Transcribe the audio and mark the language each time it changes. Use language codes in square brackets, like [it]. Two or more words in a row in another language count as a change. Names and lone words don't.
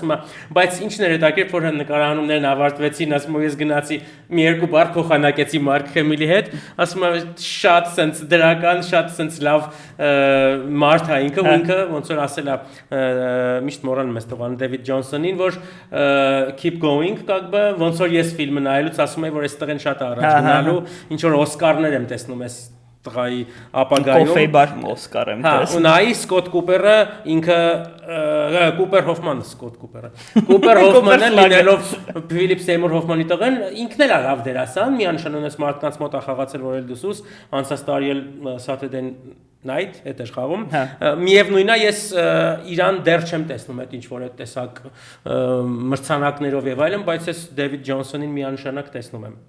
[hy] է բայց ինչն էր հետաքրքիր որ նկարահանումներն ավարտվեցին ասում է ես գնացի մի երկու բառ փոխանակեցի Մարկ Խեմիլի հետ ասում է շատ sense դրական շատ sense լավ մարդ է ինքը ոնց որ ասել է միշտ մոռանում ես տղան Դեվիդ Ջոնսոնին որ [en] keep going [ru] как бы [hy] ոնց որ ես ֆիլմը նայելուց ասում եմ որ այստեղ են շատ առաջ գնալու ինչ որ օսկարներ եմ տեսնում ես տղայի ապագայում կոֆեյ բար օսկար եմ տեսնում ու նայի Սկոտ Կուպերը ինքը Կուպեր Հոֆմանը, Սկոտ Կուպերը։ Կուպեր Հոֆմանը լինելով Ֆիլիպ Սեյմուր Հոֆմանի տղեն, ինքն էլ լավ դերասան, միանշանորեն մարդկանց մոտ է խաղացել, որ էլ դուսուս, անցած տարի էլ Saturday Night հետ էր խաղում։ Միևնույնն է, ես իրան դեռ չեմ տեսնում այդ ինչ որ այդ տեսակ մրցանակներով եւ այլն, բայց ես Դեվիդ Ջոնսոնին միանշանակ տեսնում եմ։